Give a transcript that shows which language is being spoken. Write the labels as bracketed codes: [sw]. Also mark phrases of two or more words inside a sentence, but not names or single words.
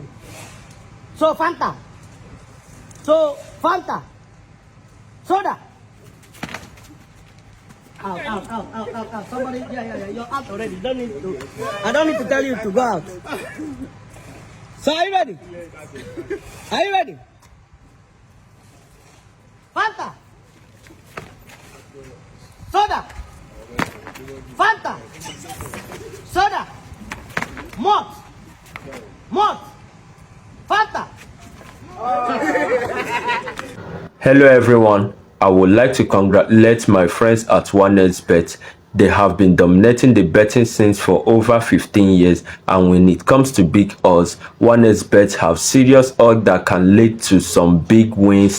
[en] So Fanta. So Fanta. Soda. Out. Somebody, yeah. You're out already. I don't need to tell you to go out. So are you ready? Are you ready? Fanta. Soda. Fanta. Soda. Malt. Fanta. Hello everyone. I would like to congratulate my friends at OneXBet. They have been dominating the betting scene for over 15 years, and when it comes to big odds, OneXBet have serious odds that can lead to some big wins.